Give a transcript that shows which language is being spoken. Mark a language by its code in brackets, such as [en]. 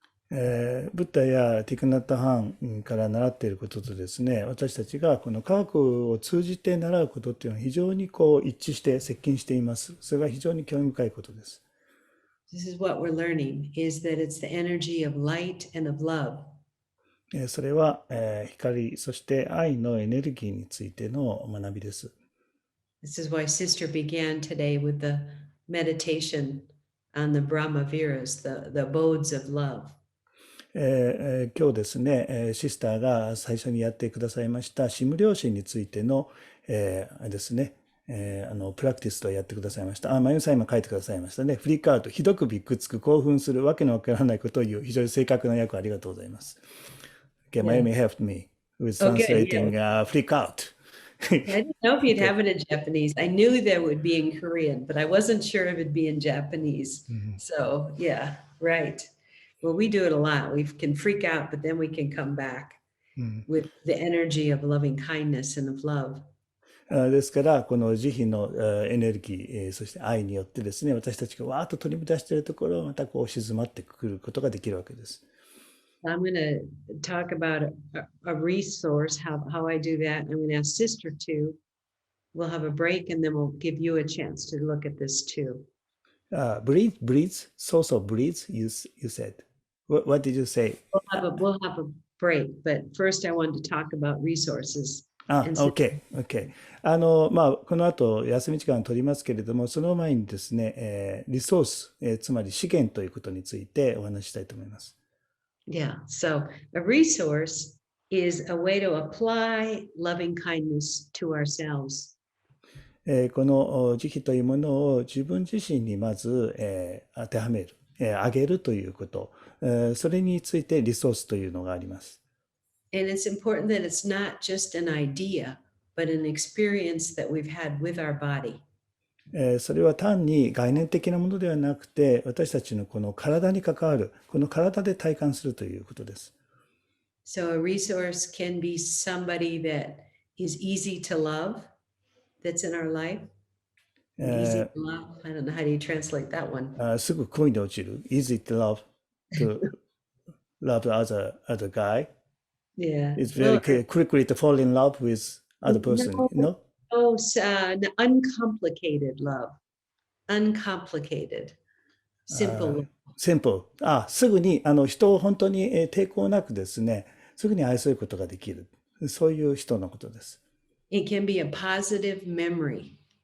[ja] ブッダやティクナッタ・ハンから習っていることとですね、私たちがこの科学を通じて習うことっていうのは非常にこう一致して接近しています。それが非常に興味深いことです。 [en] This is what we're learning is that it's the energy of light and of love. それは光、そして愛のエネルギーについての学びです。 This is why Sister began today with the meditation on the Brahma Viras, the abodes of love. [ja] 今日ですね、シスターが最初にやってくださいました、シム良心についての、ですね、プラクティスとやってくださいました。まゆみさん今書いてくださいましたね。フリークアウト、ひどくびっくりつく、興奮する、わけのわからないことを言う、非常に正確な訳ありがとうございます。 [en] Okay, Yeah. Mayumi helped me with Oh, good. translating Yeah. freak out. I didn't know if you'd Okay. have it in Japanese. I knew there would be in Korean, but I wasn't sure if it'd be in Japanese. So, yeah, right. Well, we do it a lot. We can freak out, but then we can come back with the energy of loving kindness and of love. [ja] ですから、この慈悲のエネルギー、そして愛によってですね、私たちがわーっと取り乱しているところをまたこう静まってくることができるわけです。 [en] I'm going to talk about a resource, how I do that. I'm going to ask Sister to. We'll have a break and then we'll give you a chance to look at this too. Breathe, so breathe, you said. What did you say? We'll have a break, but first I wanted to talk about resources. OK。 [ja] この後、休み時間を取りますけれども、その前にですね、リソース、つまり資源ということについてお話ししたいと思います。 [en] Yeah, so a resource is a way to apply loving kindness to ourselves. [ja] この慈悲というものを自分自身にまず、当てはめる、あげるということ、それについてリソースというのがあります。 [en] And it's important that it's not just an idea, but an experience that we've had with our body. [ja] それは単に概念的なものではなくて、私たちのこの体に関わる、この体で体感するということです。 [en] So a resource can be somebody that is easy to love, that's in our life. Easy to love. I don't know, how do you translate that one? [ja] すぐ恋に落ちる。 [en] Easy to love other guy. Yeah. It's very quickly to fall in love with other person. No? Oh, uncomplicated love. Uncomplicated. Simple. Simple. [ja] すぐに人を本当に抵抗なくですね、すぐに愛することができる。そういう人のことです。 [en] It can be a positive memory.